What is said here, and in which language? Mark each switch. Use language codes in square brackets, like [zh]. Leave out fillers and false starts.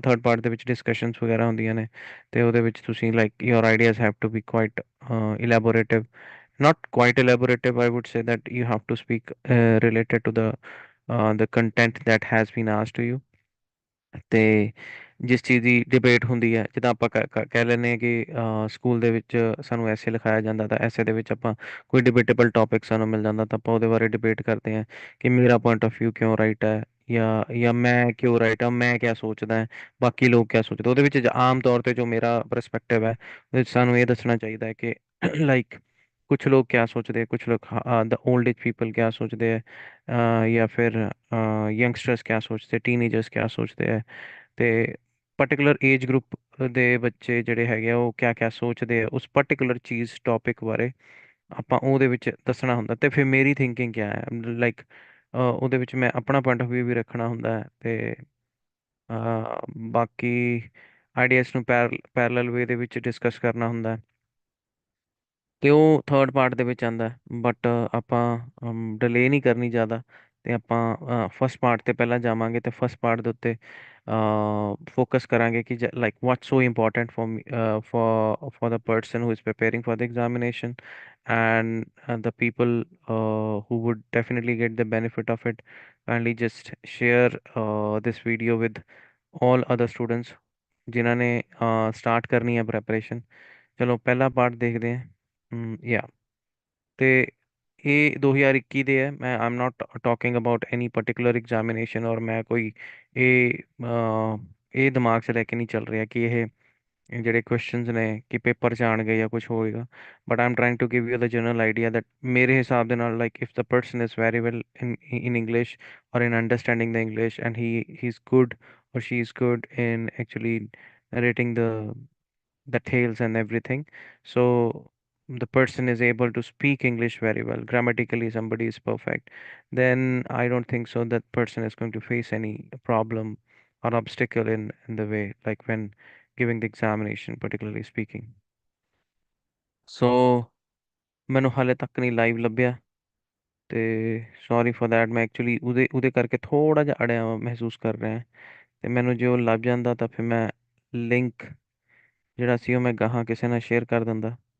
[pa] Third part ਦੇ ਵਿੱਚ discussions ਵਗੈਰਾ ਹੁੰਦੀਆਂ ਨੇ, ਤੇ ਉਹਦੇ ਵਿੱਚ ਤੁਸੀਂ [en] Like your ideas have to be quite elaborative, not quite elaborative, I would say that you have to speak related to the content that has been asked to you। [pa] ਤੇ ਜਿਸ ਚੀਜ਼ ਦੀ ਡਿਬੇਟ ਹੁੰਦੀ ਹੈ, ਜਿੱਦਾਂ ਆਪਾਂ ਕਹਿ ਲੈਂਦੇ ਹਾਂ ਕਿ ਸਕੂਲ ਦੇ ਵਿੱਚ ਸਾਨੂੰ ਐਸੇ ਲਿਖਾਇਆ ਜਾਂਦਾ, ਤਾਂ ਐਸੇ ਦੇ ਵਿੱਚ ਆਪਾਂ ਕੋਈ ਡਿਬੇਟੇਬਲ ਟੌਪਿਕ ਸਾਨੂੰ ਮਿਲ ਜਾਂਦਾ, ਤਾਂ ਆਪਾਂ ਉਹਦੇ ਬਾਰੇ ਡਿਬੇਟ ਕਰਦੇ ਹਾਂ ਕਿ ਮੇਰਾ ਪੁਆਇੰਟ ਆਫ View ਕਿਉਂ ਰਾਈਟ ਹੈ, ਜਾਂ ਮੈਂ ਕਿਉਂ ਰਾਈਟ ਹਾਂ, ਮੈਂ ਕਿਆ ਸੋਚਦਾ ਹੈ, ਬਾਕੀ ਲੋਕ ਕਿਆ ਸੋਚਦੇ। ਉਹਦੇ ਵਿੱਚ ਆਮ ਤੌਰ ਤੇ ਜੋ ਮੇਰਾ ਪਰਸਪੈਕਟਿਵ ਹੈ, ਉਹਦੇ ਵਿੱਚ ਸਾਨੂੰ ਇਹ ਦੱਸਣਾ ਚਾਹੀਦਾ ਹੈ ਕਿ ਲਾਈਕ ਕੁਛ ਲੋग [hi] क्या सोचते हैं, कुछ लोग [en] the old age people [hi] क्या सोचते हैं, या फिर यंगस्टर्स क्या सोचते हैं, टीनेजर्स क्या सोचते हैं। [pa] ਤੇ ਪਾਰਟਿਕੂਲਰ ਏਜ ਗਰੁੱਪ ਦੇ ਬੱਚੇ ਜਿਹੜੇ ਹੈਗੇ ਆ ਉਹ ਕਿਆ ਕਿਆ ਸੋਚਦੇ ਆ ਉਸ ਪਾਰਟਿਕੂਲਰ ਚੀਜ਼ ਟੌਪਿਕ ਬਾਰੇ, ਆਪਾਂ ਉਹਦੇ ਵਿੱਚ ਦੱਸਣਾ ਹੁੰਦਾ। ਤੇ ਫਿਰ ਮੇਰੀ ਥਿੰਕਿੰਗ ਕਿਆ ਹੈ, ਲਾਈਕ ਉਹਦੇ ਵਿੱਚ ਮੈਂ ਆਪਣਾ ਪੁਆਇੰਟ ਆਫ View ਵੀ ਰੱਖਣਾ ਹੁੰਦਾ ਹੈ। ਤੇ ਬਾਕੀ ਆਈਡੀਆਸ ਨੂੰ ਪੈਰਲਲ ਵੇ ਦੇ ਵਿੱਚ ਡਿਸਕਸ ਕਰਨਾ ਹੁੰਦਾ ਹੈ। ਤੇ ਉਹ ਥਰਡ ਪਾਰਟ ਦੇ ਵਿੱਚ ਆਂਦਾ। ਬਟ ਆਪਾਂ ਡਿਲੇ ਨਹੀਂ ਕਰਨੀ ਜ਼ਿਆਦਾ, ਤੇ ਆਪਾਂ ਫਸਟ ਪਾਰਟ ਤੇ ਪਹਿਲਾਂ ਜਾਵਾਂਗੇ। ਤੇ ਫਸਟ ਪਾਰਟ ਦੇ ਉੱਤੇ ਫੋਕਸ ਕਰਾਂਗੇ ਕਿ [en] Like what's so important for the person who is preparing for the examination, and the people who would definitely get the benefit of it। Kindly just share this video with all other students [pa] ਜਿਨ੍ਹਾਂ ਨੇ start ਕਰਨੀ ਹੈ preparation. ਚਲੋ ਪਹਿਲਾ part ਦੇਖਦੇ ਹਾਂ। ਯਾ ਤੇ ਇਹ 2021 ਦੇ ਹੈ। ਮੈਂ [en] am not talking about any particular examination, [pa] ਔਰ ਮੈਂ ਕੋਈ ਇਹ ਦਿਮਾਗ 'ਚ ਲੈ ਕੇ ਨਹੀਂ ਚੱਲ ਰਿਹਾ ਕਿ ਇਹ ਜਿਹੜੇ ਕੁਐਸਚਨਸ ਨੇ ਕਿ ਪੇਪਰ 'ਚ ਆਉਣਗੇ ਜਾਂ ਕੁਝ ਹੋਏਗਾ। [en] but I am trying to give you the general idea that [pa] ਮੇਰੇ ਹਿਸਾਬ ਦੇ ਨਾਲ [en] Like if the person is very well in English or in understanding the English, and he's good or she's good in actually narrating the tales and everything, so the person is able to speak English very well, grammatically somebody is perfect, then I don't think so that person is going to face any problem or obstacle in the way, like when giving the examination, particularly speaking. [pa] ਸੋ ਮੈਨੂੰ ਹਾਲੇ ਤੱਕ ਨਹੀਂ live ਲੱਭਿਆ, ਤੇ [en] Sorry for that. [pa] ਮੈਂ actually ਉਹਦੇ ਕਰਕੇ ਥੋੜਾ ਜਿਹਾ ਅੜਿਆ ਮਹਿਸੂਸ ਕਰ ਰਿਹਾ। ਤੇ ਮੈਨੂੰ ਜੇ ਉਹ ਲੱਭ ਜਾਂਦਾ ਤਾਂ ਫਿਰ ਮੈਂ ਲਿੰਕ ਜਿਹੜਾ ਸੀ ਉਹ ਮੈਂ ਗਾਹਾਂ ਕਿਸੇ ਨਾਲ ਸ਼ੇਅਰ ਕਰ ਦਿੰਦਾ।